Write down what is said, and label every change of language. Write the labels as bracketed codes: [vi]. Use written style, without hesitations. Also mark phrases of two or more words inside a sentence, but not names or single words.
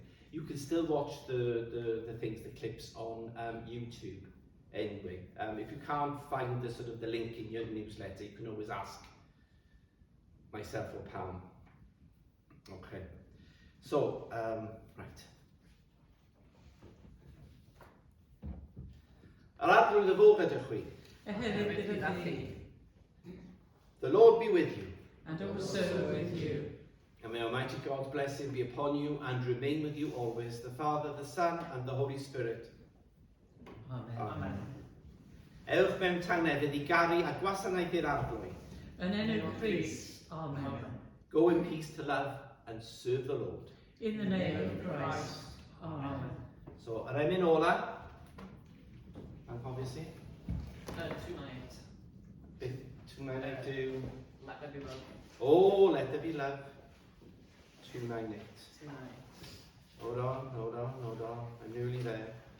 [en] You can still watch the things, the clips on YouTube anyway. If you can't find the sort of the link in your newsletter, you can always ask myself or Pam. Okay. So, right. [cy] Yr arglwydd y fo gyda chwi. [en] The Lord be with you. And also with you. And may Almighty God's blessing be upon you and remain with you always, the Father, the Son, and the Holy Spirit. Amen. [cy] Ewch mewn tangnefydd I garu a gwasanaeth i'r arglwydd. Yn enw Christ. Amen. [en] Go in peace to love and serve the Lord. In the name of Christ. Amen. So, [cy] yr emyn ola. [en] And obviously, Tonight, tonight I do. let there be love. Oh, let there be love. 298. Tonight. Hold on. I'm nearly there.